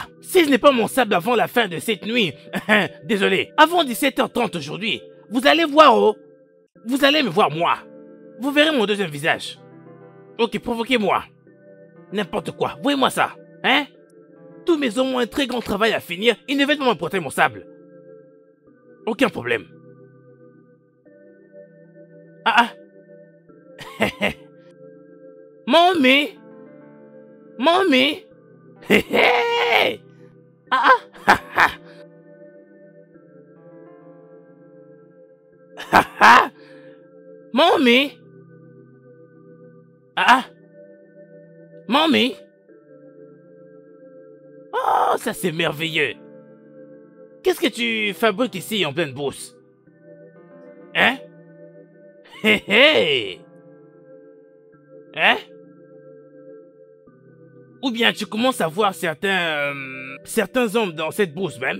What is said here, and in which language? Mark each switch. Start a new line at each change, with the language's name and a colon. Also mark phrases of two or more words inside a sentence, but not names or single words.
French: Si ce n'est pas mon sable avant la fin de cette nuit, désolé, avant 17h30 aujourd'hui, vous allez voir, oh. Vous allez me voir, moi. Vous verrez mon deuxième visage. Ok, provoquez-moi. N'importe quoi, voyez-moi ça. Hein? Tous mes hommes ont un très grand travail à finir, ils ne veulent pas m'emporter mon sable. Aucun problème. Mommy!
English: Mommy! Hey, hey! Ha ha! Mommy! Mommy!
French: Oh, ça c'est merveilleux! Qu'est-ce que tu fabriques ici en pleine brousse? Hein? Hé hé! Hein? Ou bien tu commences à voir certains hommes dans cette brousse même?